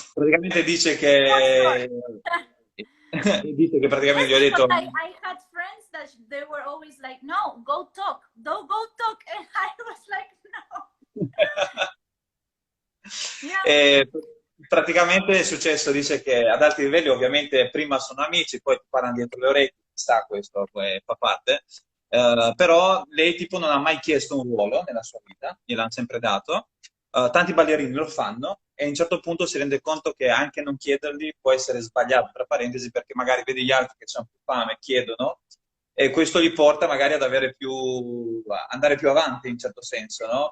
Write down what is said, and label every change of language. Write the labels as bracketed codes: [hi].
[it] Praticamente dice che dice che praticamente gli ho detto [en] I had friends that they were always like, no, go talk, don't go talk, and I was like, no. Yeah. [it] Praticamente è successo, dice che ad alti livelli ovviamente prima sono amici, poi ti parlano dietro le orecchie, sta questo, poi fa parte. Però lei tipo non ha mai chiesto un ruolo nella sua vita, gliel'hanno sempre dato. Tanti ballerini lo fanno e a un certo punto si rende conto che anche non chiederli può essere sbagliato, tra parentesi, perché magari vedi gli altri che hanno più fame, chiedono, e questo gli porta magari ad andare più avanti in un certo senso, no?